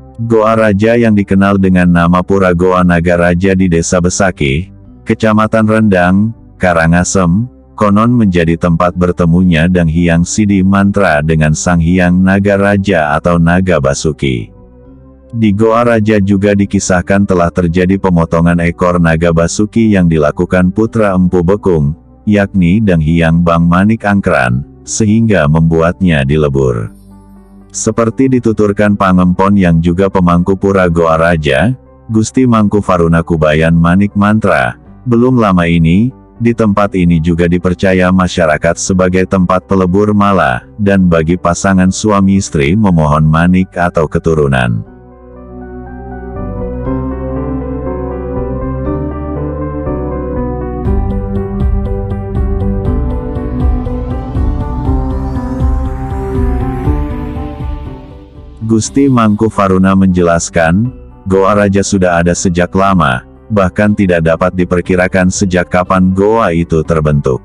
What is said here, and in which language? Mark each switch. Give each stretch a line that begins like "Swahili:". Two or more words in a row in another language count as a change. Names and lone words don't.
Indonesian: Goa Raja yang dikenal dengan nama Pura Goa Naga Raja di Desa Besakih, Kecamatan Rendang, Karangasem, konon menjadi tempat bertemunya Dang Hyang Sidi Mantra dengan Sang Hyang Naga Raja atau Naga Basuki. Di Goa Raja juga dikisahkan telah terjadi pemotongan ekor Naga Basuki yang dilakukan putra Empu Bekung, yakni Dang Hyang Bang Manik Angkran, sehingga membuatnya dilebur. Seperti dituturkan Pangempon yang juga pemangku Pura Goa Raja, Gusti Mangku Faruna Kubayan Manik Mantra, belum lama ini, di tempat ini juga dipercaya masyarakat sebagai tempat pelebur mala, dan bagi pasangan suami istri memohon manik atau keturunan. Gusti Mangku Faruna menjelaskan, Goa Raja sudah ada sejak lama, bahkan tidak dapat diperkirakan sejak kapan goa itu terbentuk.